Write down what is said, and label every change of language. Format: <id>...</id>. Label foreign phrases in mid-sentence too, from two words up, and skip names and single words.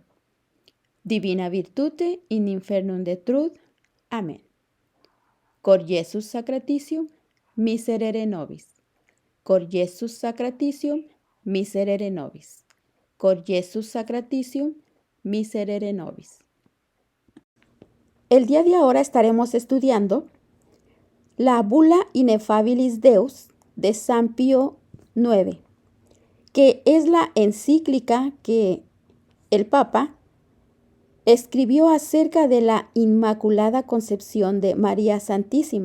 <la>Divina virtute in infernum detruit. Amén. Cor Iesus sacratitium, miserere nobis. Cor Iesus sacratitium, miserere nobis. Cor Iesus sacratitium, miserere nobis.</la> <es>El día de ahora estaremos estudiando la Bula Ineffabilis Deus de San Pío IX, que es la encíclica que el Papa escribió acerca de la Inmaculada Concepción de María Santísima.</es>